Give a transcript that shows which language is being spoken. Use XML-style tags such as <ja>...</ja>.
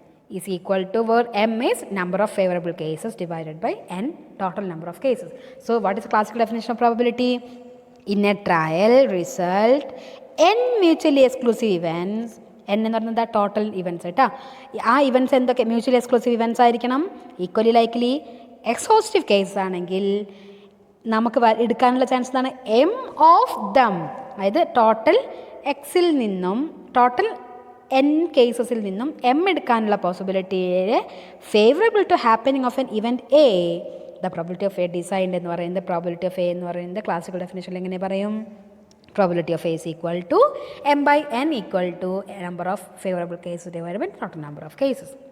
<en>is equal to where m is number of favorable cases divided by n total number of cases. So what is the classical definition of probability? In a trial result n mutually exclusive events,</en> <ml>n എന്ന് പറയുന്നത് total events കേട്ടോ. ആ events എന്തൊക്കെ? Mutually exclusive events ആയിരിക്കണം. Equally likely exhaustive case ആണെങ്കിൽ നമുക്ക് എടുക്കാനുള്ള chance എന്താണ്? M of them. അതായത് ടോട്ടൽ എക്സിൽ നിന്നും ടോട്ടൽ n കേസസിൽ നിന്നും m എടുക്കാനുള്ള പോസിബിലിറ്റിയെ</ml> <en>favourable to happening of an event a, the probability of a designed</en> <ml>എന്ന് പറയുന്നത് പ്രോബിലിറ്റി ഓഫ് എ എന്ന് പറയുന്നത് ക്ലാസിക്കൽ ഡെഫിനേഷനിൽ എങ്ങനെ പറയും?</ml> <en>Probability of A is equal to m by n equal to number of favorable cases divided by total number of cases.</en>